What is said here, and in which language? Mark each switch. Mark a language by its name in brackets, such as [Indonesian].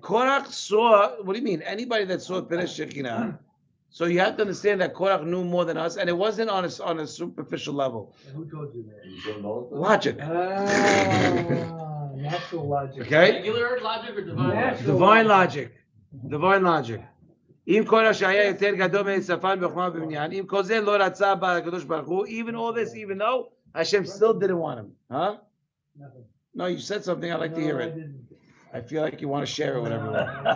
[English] Korach saw. What do you mean? Anybody that saw Peres Shekinah. So you have to understand that Korach knew more than us, and it wasn't on a superficial level. And who told you that? Logic. Natural logic. Okay. Regular logic or divine logic? Divine logic. Divine logic. [Hebrew] אם קורח שהיה יותר גדול משפן בחוכמה ובבניין, אם כל זה לא רצה בקדוש ברוך הוא, [English] even all this, even though Hashem still didn't want him. Huh? Nothing. No, you said something, I'd like to hear No, I it. didn't. I feel like you want to share it with everyone.